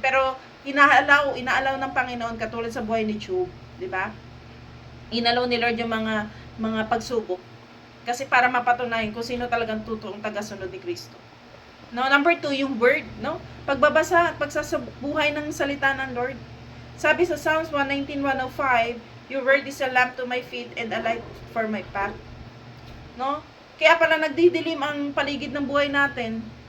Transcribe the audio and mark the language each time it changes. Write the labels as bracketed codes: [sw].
[tl] Pero inaalaw ng Panginoon katulad sa buhay ni Job, di ba? Inalaw ni Lord yung mga pagsubok kasi para mapatunayan kung sino talagang totoong tagasunod ni Kristo. No, number 2, yung word, no? Pagbabasa at pagsasabuhay ng salita ng Lord. Sabi sa [en] Psalms 119:105, your word is a lamp to my feet and a light for my path. No? [tl] Kaya pala nagdidilim ang paligid ng buhay natin.